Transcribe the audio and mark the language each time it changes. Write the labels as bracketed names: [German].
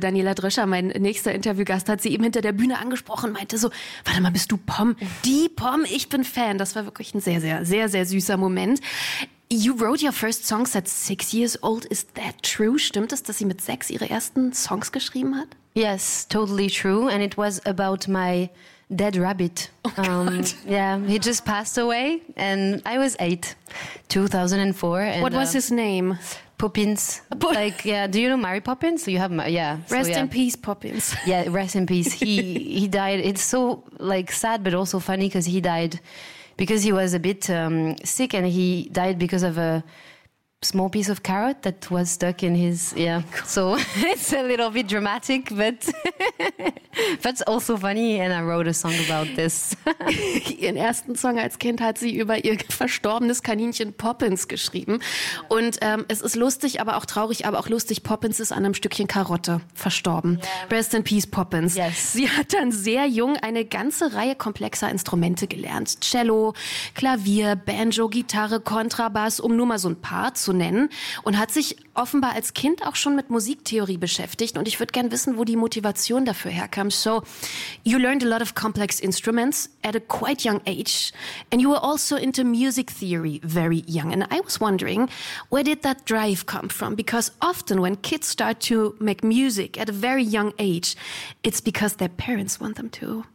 [German] Daniela Drüscher, mein nächster Interviewgast, hat sie eben hinter der Bühne angesprochen und meinte so, warte mal, bist du Pom? Die Pom, ich bin Fan. Das war wirklich ein sehr, sehr, sehr, sehr süßer Moment. [English] You wrote your first songs at 6 years old. Is that true? [German] Stimmt es, dass sie mit 6 ihre ersten Songs geschrieben hat? [English] Yes, totally true. And it was about my dead rabbit. Oh, God. Yeah, he just passed away. And I was 8, 2004. And what was his name? Poppins. Like, yeah, do you know Mary Poppins? So you have, yeah. Rest so, yeah. in peace, Poppins. Yeah, rest in peace. He died. It's so, like, sad, but also funny because he died. Because he was a bit sick and he died because of a small piece of carrot that was stuck in his, yeah. So it's a little bit dramatic, but that's also funny and I wrote a song about this. [German] Ihren ersten Song als Kind hat sie über ihr verstorbenes Kaninchen Poppins geschrieben. Und es ist lustig, aber auch traurig, aber auch lustig, Poppins ist an einem Stückchen Karotte verstorben. [English] Yeah. Rest in peace, Poppins. Yes. [German] Sie hat dann sehr jung eine ganze Reihe komplexer Instrumente gelernt. Cello, Klavier, Banjo, Gitarre, Kontrabass, um nur mal so ein paar zu nennen, und hat sich offenbar als Kind auch schon mit Musiktheorie beschäftigt, und ich würde gerne wissen, wo die Motivation dafür herkam. [English] So, you learned a lot of complex instruments at a quite young age, and you were also into music theory very young, and I was wondering, where did that drive come from? Because often when kids start to make music at a very young age, it's because their parents want them to.